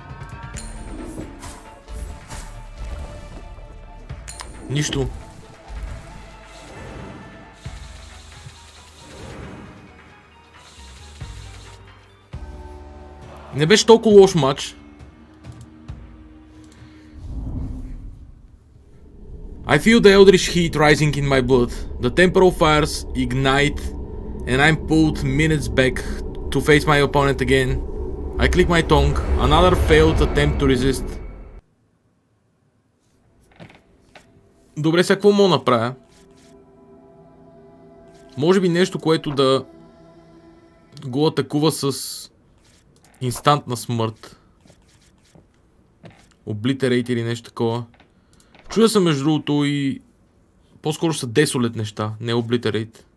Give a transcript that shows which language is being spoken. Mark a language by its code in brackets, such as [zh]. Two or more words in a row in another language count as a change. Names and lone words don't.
[bg] Нищо. Не беше толкова лош матч. [en] I feel the eldritch heat rising in my blood. The temporal fires ignite and I'm pulled minutes back to face my opponent again. I click my tongue. Another failed attempt to resist. [bg] Добре, сега какво мога да направя? Може би нещо, което да го атакува с инстантна смърт. Obliterate или нещо такова. Чудя се между другото и по-скоро са Desolate неща, не Obliterate.